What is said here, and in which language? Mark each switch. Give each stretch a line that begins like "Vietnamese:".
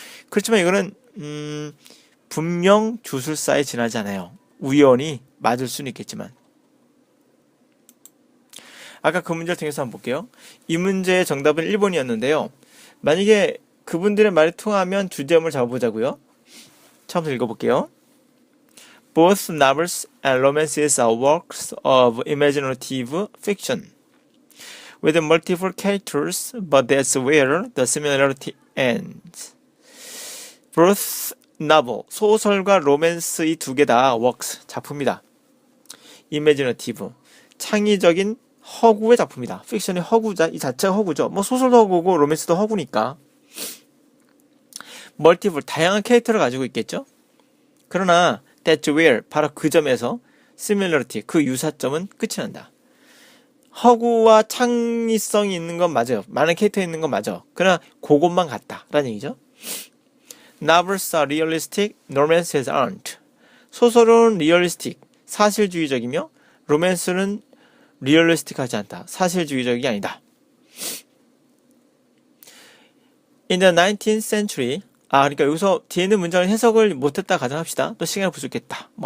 Korean: 그렇지만 이거는 분명 주술사에 지나지 않아요. 우연히 맞을 수는 있겠지만. 아까 그 문제를 통해서 한번 볼게요. 이 문제의 정답은 1번이었는데요. 만약에 그분들의 말이 통하면 주제음을 잡아보자고요. 처음부터 읽어볼게요.
English: Both novels and romances are works of imaginative fiction with multiple characters, but that's where the similarity ends. Both novel,
Korean: 소설과 로맨스 이 두 개 다 works, 작품이다. imaginative, 창의적인 허구의 작품이다. 픽션의 허구자, 이 자체가 허구죠. 뭐 소설도 허구고 로맨스도 허구니까. multiple, 다양한 캐릭터를 가지고 있겠죠. 그러나
English: that's where,
Korean: 바로 그 점에서 similarity, 그 유사점은 끝이 난다. 허구와 창의성이 있는 건 맞아요. 많은 캐릭터 있는 건 맞아. 그러나 그것만 같다 라는 얘기죠.
English: Novels are realistic, romances aren't.
Korean: 소설은 realistic, 사실주의적이며 로맨스는 realistic하지 않다. 사실주의적이 아니다.
English: In the 19th century,
Korean: 그러니까 여기서 뒤에 있는 문장을 해석을 못했다 가정합시다. 또 시간이 부족했다.